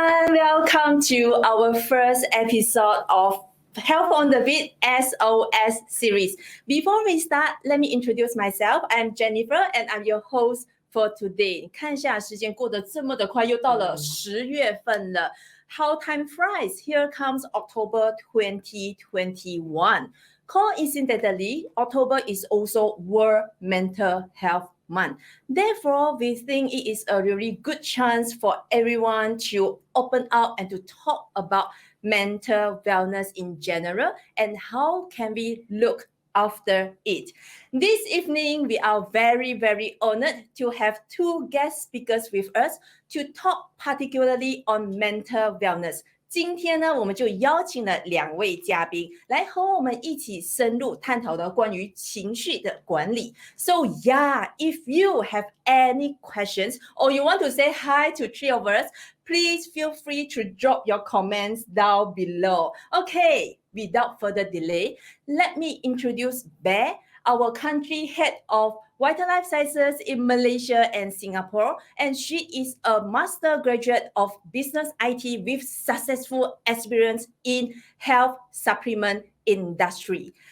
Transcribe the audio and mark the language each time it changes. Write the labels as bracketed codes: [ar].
[en] welcome to our first episode of Health on the Beat S.O.S. series. Before we start, let me introduce myself. I'm Jennifer and I'm your host for today. [zh] 你看一下时间过得这么的快，又到了10月份了。 [en] How time flies! Here comes October 2021. Coincidentally, October is also World Mental Health Month. Therefore, we think it is a really good chance for everyone to open up and to talk about mental wellness in general and how can we look after it. This evening, we are very, very honored to have two guest speakers with us to talk particularly on mental wellness. [zh] 今天呢，我们就邀请了2位嘉宾来和我们一起深入探讨的关于情绪的管理。 [en] So yeah, if you have any questions or you want to say hi to 3 of us, please feel free to drop your comments down below. Okay, without further delay, let me introduce Bear, our country head of Vita Life Sciences in Malaysia and Singapore, and she is a master graduate of business IT with successful experience in health supplement industry.